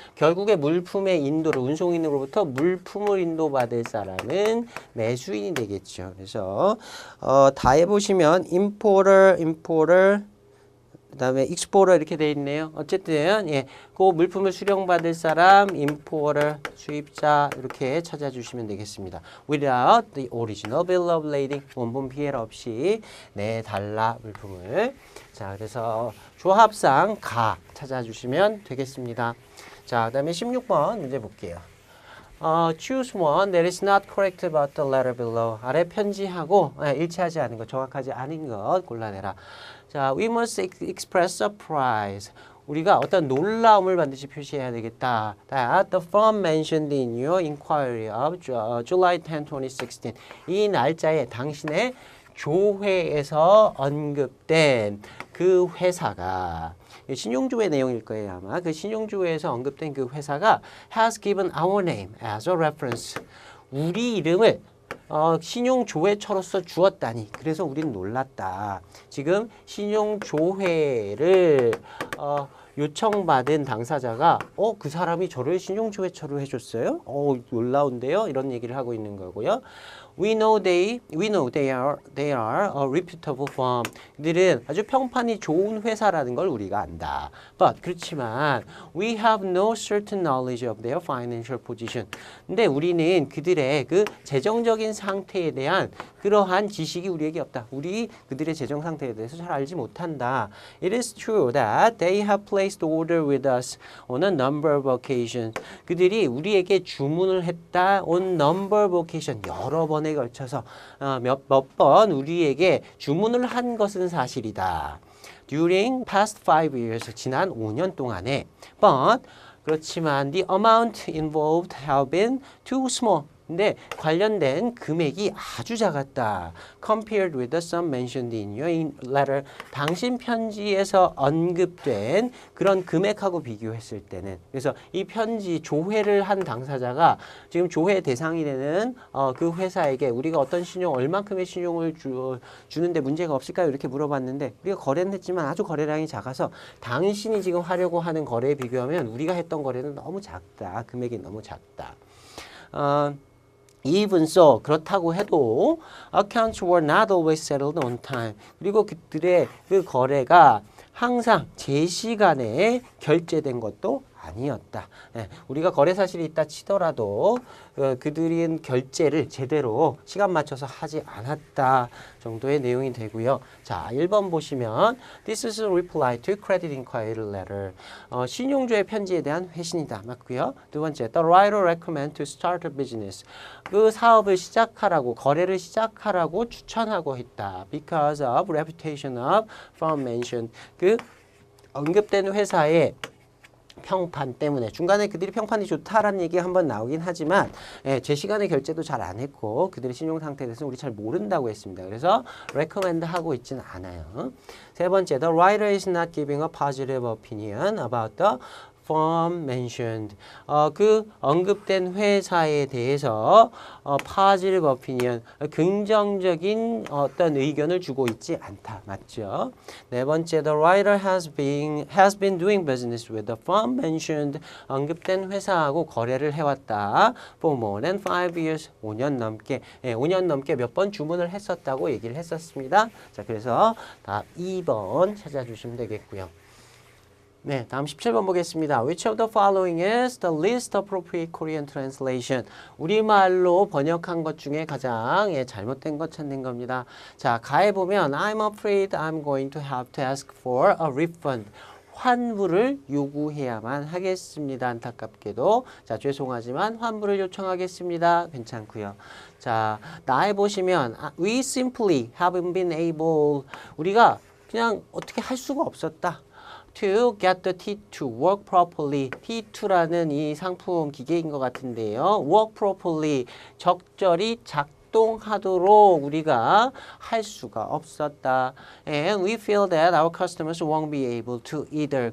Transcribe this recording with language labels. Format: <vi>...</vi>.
<ko>결국에 물품의 인도를 운송인으로부터 물품을 인도받을 사람은 매수인이 되겠죠. 그래서 다 해보시면 importer 그다음에 exporter 이렇게 돼 있네요. 어쨌든 그 물품을 수령받을 사람 importer 수입자 이렇게 찾아주시면 되겠습니다. Without the original bill of lading 원본 BL 없이 내달라 물품을. 자, 그래서 조합상 가 찾아주시면 되겠습니다. 자, 그다음에 16번 문제 볼게요.</ko> <en>choose one that is not correct about the letter below.</en> <ko>아래 편지하고 일치하지 않은 것, 정확하지 않은 것 골라내라.</ko> <en>자, we must express surprise.</en> <ko>우리가 어떤 놀라움을 반드시 표시해야 되겠다.</ko> <en>That the firm mentioned in your inquiry of July 10, 2016.</en> <ko>이 날짜에 당신의 조회에서 언급된 그 회사가 신용조회 내용일 거예요 아마. 그 신용조회에서 언급된 그 회사가</ko> <en>has given our name as a reference.</en> <ko>우리 이름을 신용조회처로서 주었다니. 그래서 우린 놀랐다. 지금 신용조회를 요청받은 당사자가 그 사람이 저를 신용조회처로 해줬어요? 놀라운데요? 이런 얘기를 하고 있는 거고요.</ko> <en>We know they are a reputable firm.</en> <ko>그들은 아주 평판이 좋은 회사라는 걸 우리가 안다.</ko> <en>But</en> <ko>그렇지만</ko> <en>we have no certain knowledge of their financial position.</en> <ko>근데 우리는 그들의 그 재정적인 상태에 대한 그러한 지식이 우리에게 없다. 우리 그들의 재정 상태에 대해서 잘 알지 못한다.</ko> <en>It is true that they have placed order with us on a number of occasions.</en> <ko>그들이 우리에게 주문을 했다</ko> <en>on number of occasions.</en> <ko>여러 번에 걸쳐서 몇 번 우리에게 주문을 한 것은 사실이다.</ko> <en>During past 5 years,</en> <ko>지난 5년 동안에.</ko> <en>But</en> <ko>그렇지만</ko> <en>the amount involved have been too small.</en> <ko>근데 관련된 금액이 아주 작았다.</ko> <en>Compared with the sum mentioned in your letter.</en> <ko>당신 편지에서 언급된 그런 금액하고 비교했을 때는. 그래서 이 편지 조회를 한 당사자가 지금 조회 대상이 되는 그 회사에게 우리가 어떤 신용, 얼만큼의 신용을 주는데 문제가 없을까요? 이렇게 물어봤는데 우리가 거래는 했지만 아주 거래량이 작아서 당신이 지금 하려고 하는 거래에 비교하면 우리가 했던 거래는 너무 작다. 금액이 너무 작다.</ko> <en>Even so,</en> <ko>그렇다고 해도</ko> <en>accounts were not always settled on time.</en> <ko>그리고 그들의 그 거래가 항상 제 시간에 결제된 것도 아니었다. 우리가 거래 사실이 있다 치더라도 그들은 결제를 제대로 시간 맞춰서 하지 않았다 정도의 내용이 되고요. 자, 1번 보시면</ko> <en>This is a reply to credit inquiry letter.</en> <ko>신용조회 편지에 대한 회신이다. 맞고요. 두 번째,</ko> <en>The writer recommend to start a business.</en> <ko>그 사업을 시작하라고, 거래를 시작하라고 추천하고 있다.</ko> <en>Because of reputation of firm mentioned.</en> <ko>그 언급된 회사의 평판 때문에 중간에 그들이 평판이 좋다라는 얘기가 한번 나오긴 하지만 제 시간에 결제도 잘 안 했고 그들의 신용 상태에 대해서 우리 잘 모른다고 했습니다. 그래서 recommend 하고 있지는 않아요. 세 번째,</ko> <en>the writer is not giving a positive opinion about the firm mentioned.</en> <ko>그 언급된 회사에 대해서</ko> <en>positive opinion,</en> <ko>긍정적인 어떤 의견을 주고 있지 않다. 맞죠? 네 번째,</ko> <en>the writer has been doing business with the firm mentioned.</en> <ko>언급된 회사하고 거래를 해왔다.</ko> <en>For more than 5 years,</en> <ko>5년 넘게, 5년 넘게 몇 번 주문을 했었다고 얘기를 했었습니다. 자, 그래서 다 2번 찾아주시면 되겠고요. 네, 다음 17번 보겠습니다.</ko> <en>Which of the following is the least appropriate Korean translation?</en> <ko>우리말로 번역한 것 중에 가장 잘못된 것 찾는 겁니다. 자, 가에 보면</ko> <en>I'm afraid I'm going to have to ask for a refund.</en> <ko>환불을 요구해야만 하겠습니다. 안타깝게도. 자, 죄송하지만 환불을 요청하겠습니다. 괜찮고요. 자, 나에 보시면</ko> <en>we simply haven't been able.</en> <ko>우리가 그냥 어떻게 할 수가 없었다.</ko> <en>To get the T2 work properly.</en> <ko>T2라는 이 상품 기계인 것 같은데요.</ko> <en>Work properly.</en> <ko>적절히 작동하도록 우리가 할 수가 없었다.</ko> <en>And we feel that our customers won't be able to either.</en>